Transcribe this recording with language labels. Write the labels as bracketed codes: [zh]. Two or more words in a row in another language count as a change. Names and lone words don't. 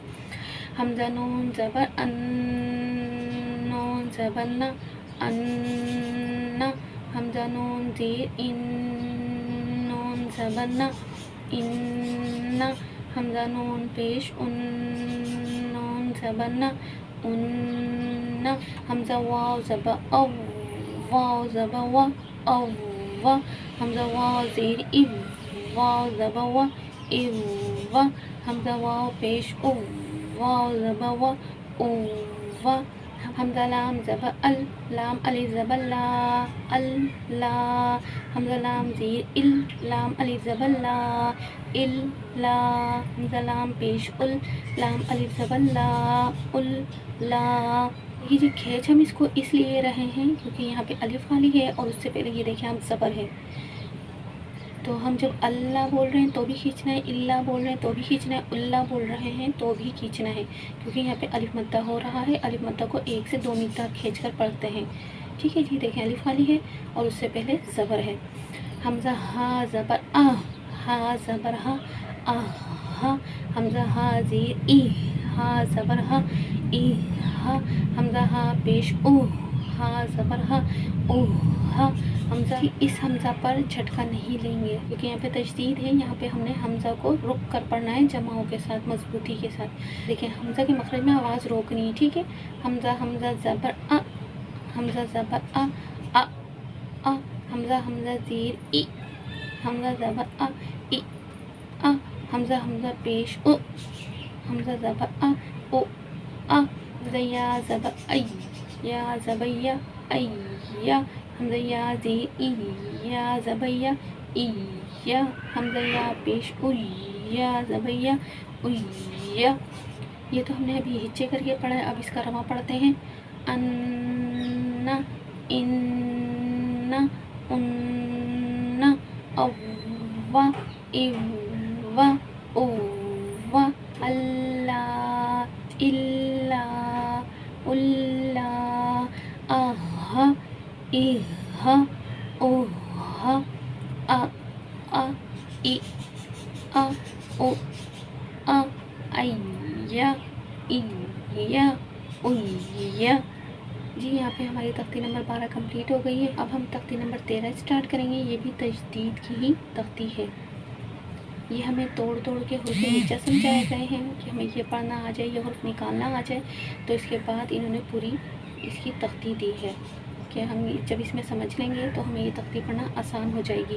[ur] حمزہ نون زبر ان، نون زبر نا، ان، حمزہ نون زیر ان، نون زبر نا، ان، حمزہ نون پیش ان، نون زبر نا، ان، حمزہ واو زبر او، واو زبر وا، او، حمزہ واو زیر ای، واو زبر وا، ای، حمزہ واو پیش او، واو زبر وا، او، حمزہ لام زبر ال، لام الف زبر لا، ال، لا، حمزہ لام زیر ال، لام الف زبر لا، ال، لا، حمزہ لام پیش ال، لام الف زبر لا، ال، لا۔ یہ جی کھینچ ہم اس کو اس لیے رہے ہیں کیونکہ یہاں پہ الف والی ہے اور اس سے پہلے یہ دیکھیں ہم زبر ہے، تو ہم جب اللہ بول رہے ہیں تو بھی کھینچنا ہے، اللہ بول رہے ہیں تو بھی کھینچنا ہے، اللہ بول رہے ہیں تو بھی کھینچنا ہے، کیونکہ یہاں پہ الف مدہ ہو رہا ہے۔ الف مدہ کو 1 سے 2 مقدار کھینچ کر پڑھتے ہیں، ٹھیک ہے جی۔ دیکھیں الف والی ہے اور اس سے پہلے زبر ہے۔ حمزہ ہا زبر آ، ہا زبر ہا، ہا، حمزہ ہا زیر ای، ہا زبر ہا، ای، حمزہ ہا پیش او، ہا زبر ہا، او، حمزہ اس حمزہ پر جھٹکا نہیں لیں گے کیونکہ یہاں پہ تجدید ہے، یہاں پہ ہم نے حمزہ کو رک کر پڑھنا ہے، جماؤں کے ساتھ، مضبوطی کے ساتھ۔ دیکھیں حمزہ کے مخرج میں آواز روکنی ہے، ٹھیک ہے۔ حمزہ زبر آ، حمزہ زبر آ، آ، آ، حمزہ زیر ای، حمزہ زبر آ، ای، آ، حمزہ پیش او، حمزہ زبر آ، او، آ، یا زبر ای، یا زبر یا، ای، یا، حمزہ یا زیر ای، یا زبر یا، ای، یا، حمزہ یا پیش او، یا زبر یا، او، یا۔ یہ تو ہم نے ابھی ہچے کر کے پڑھا ہے، اب اس کا رواں پڑھتے ہیں۔ [ar] ان، ان، ان، او، ای، او، اللہ، الا، الا، آہ، ایہ، اوہ، آ، ای، او، ایا، ایا، اویا۔ [ur] جی یہاں پہ ہماری تختی نمبر 12 کمپلیٹ ہو گئی ہے۔ اب ہم تختی نمبر 13 اسٹارٹ کریں گے، یہ بھی تجدید کی ہی تختی ہے۔ یہ ہمیں توڑ کے حروف ہجا سمجھائے گئے ہیں کہ ہمیں یہ پڑھنا آ جائے، یہ حرف نکالنا آ جائے، تو اس کے بعد انہوں نے پوری اس کی تختی دی ہے کہ ہم جب اس میں سمجھ لیں گے تو ہمیں یہ تختی پڑھنا آسان ہو جائے گی۔